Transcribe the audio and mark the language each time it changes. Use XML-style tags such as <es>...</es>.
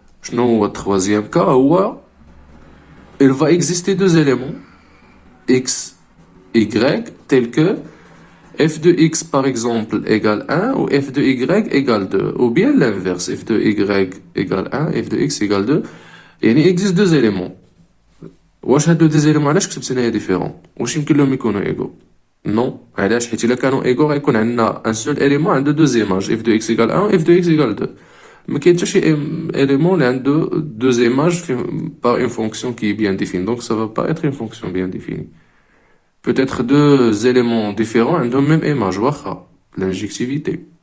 <fr>Le troisième cas, il va exister deux éléments, x, y, tels que f de x par exemple égale 1 ou f de y égale 2. Ou bien l'inverse, f de y égale 1, f de x égale 2. Et il existe deux éléments.</fr> <ar>واش هادو</ar> <fr>deux éléments</fr> <ar>علاش كتبت هنايا</ar> <fr>ديفيرون؟</fr> <ar>واش يمكن لهم يكونوا</ar> <fr>ايغو؟</fr> <ar>نو، علاش؟ حيت الا كانوا ايغو غيكون عندنا</ar> <fr>ان سول اليمون عنده دو ايماج f de x égale 1 f de x égale 2.</fr> <ar>ما كاين حتى شي</ar> <fr>élément</fr> <ar>اللي عنده</ar> <fr>deux images par une fonction qui est bien définie. Donc ça va pas être une fonction bien définie. Peut-être deux éléments différents</fr> <ar>عندهم</ar> <fr>même image</fr> <ar>واخا</ar> <fr>l'injectivité.</fr>